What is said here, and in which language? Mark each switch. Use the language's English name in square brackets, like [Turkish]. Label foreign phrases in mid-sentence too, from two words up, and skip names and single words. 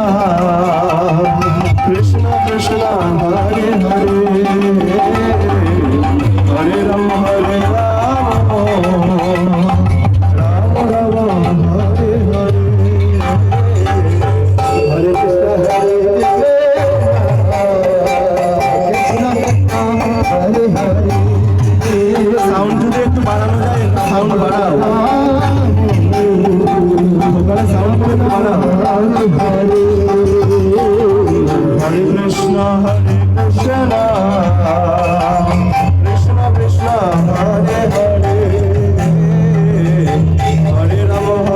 [Sanskrit] कृष्ण कृष्ण हरे हरे, हरे राम राम राम हरे हरे, हरे कृष्ण कृष्ण हरे हरे। [Bangla] साउंड যদি একটু বাড়ানো যায়, সাউন্ড বাড়াও, সাউন্ড একটু বাড়াও। [Sanskrit] हरे कृष्ण कृष्ण कृष्ण हरे हरे, हरे राम